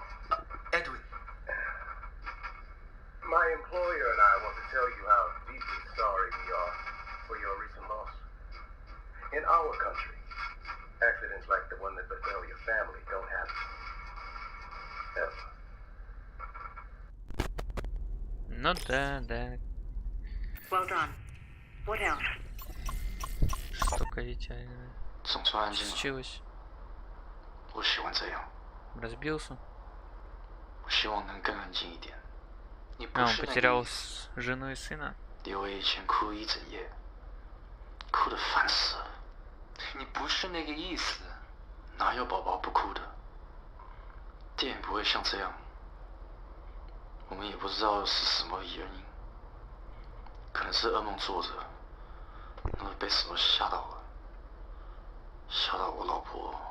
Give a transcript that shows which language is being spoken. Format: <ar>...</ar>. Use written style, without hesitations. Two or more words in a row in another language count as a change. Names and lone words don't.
<en>Edwin. My employer and I want to tell you how deeply sorry we are for your recent loss. In our country, accidents like the one that befell your family don't happen. Ever.</en> <ru>Ну да, да.</ru> <en>Well done. What else?</en> <ru>Жестоко ведь.</ru> <zh>总算安静了。</zh> <ru>Случилось.</ru> <zh>我喜欢这样。</zh> <ru>Разбился.</ru> <zh>我希望能更安静一点。你不</zh> <ru>А, он</ru> <zh>是那个</zh> <ru>потерял</ru> <zh>意思</zh> <ru>жену и сына.</ru> <zh>因为以前哭一整夜，哭得烦死了。你不是那个意思。哪有宝宝不哭的？电影不会像这样。我们也不知道是什么原因，可能是噩梦做着，那么被什么吓到了，吓到我老婆。</zh>